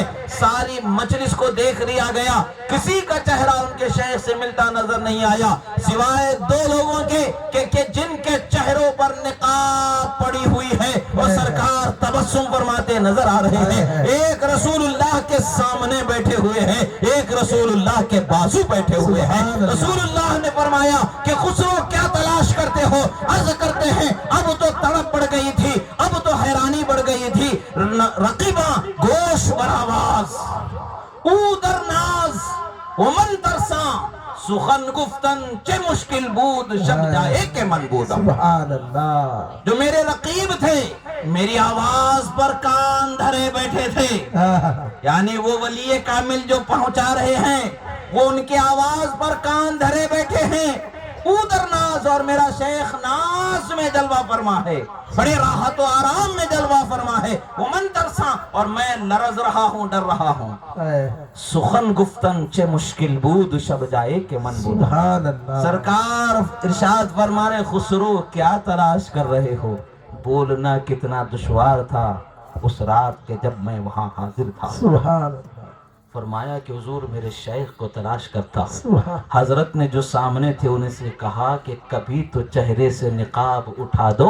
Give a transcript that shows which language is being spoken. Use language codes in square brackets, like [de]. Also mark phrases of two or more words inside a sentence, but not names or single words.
[ur] ساری مجلس کو دیکھ لیا گیا, کسی کا چہرہ ان کے شیخ سے ملتا نظر نہیں آیا سوائے 2 لوگوں کے کہ جن کے چہروں پر نقاب پڑی ہوئی ہے اور سرکار تبسم فرماتے نظر آ رہے ہیں. ایک رسول اللہ کے سامنے بیٹھے ہوئے ہیں, ایک رسول اللہ کے بازو بیٹھے ہوئے ہیں. رسول اللہ نے فرمایا کہ خسرو کیا تلاش ہو. عرض کرتے ہیں اب تو تڑپ پڑ گئی تھی, اب تو حیرانی بڑھ گئی تھی. [fa] رقیباں گوش بر آواز او در ناز ومن ترساں سخن گفتن چه مشکل بود شب جائے کہ من بودم. [ar] سبحان اللہ. [ur] جو میرے رقیب تھے میری آواز پر کان دھرے بیٹھے تھے, یعنی وہ ولی کامل جو پہنچا رہے ہیں وہ ان کی آواز پر کان دھرے بیٹھے ہیں. ادھر ناز, اور میرا شیخ ناز میں جلوہ فرما ہے, بڑے راحت و آرام میں جلوہ فرما ہے. [fa] وہ من ترساں, [ur] اور میں لرز رہا ہوں, ڈر رہا ہوں. [fa] سخن گفتن چے مشکل بود شب جائے کہ من بود. [ar] سبحان اللہ. [ur] سرکار ارشاد فرمانے خسرو کیا تلاش کر رہے ہو, بولنا کتنا دشوار تھا اس رات کے جب میں وہاں حاضر تھا. [ar] سبحان اللہ. [ur] فرمایا کہ حضور میرے شیخ کو تلاش کرتا ہوں. سبحان. حضرت نے جو سامنے تھے انہیں سے کہا کہ کبھی تو چہرے سے نقاب اٹھا دو,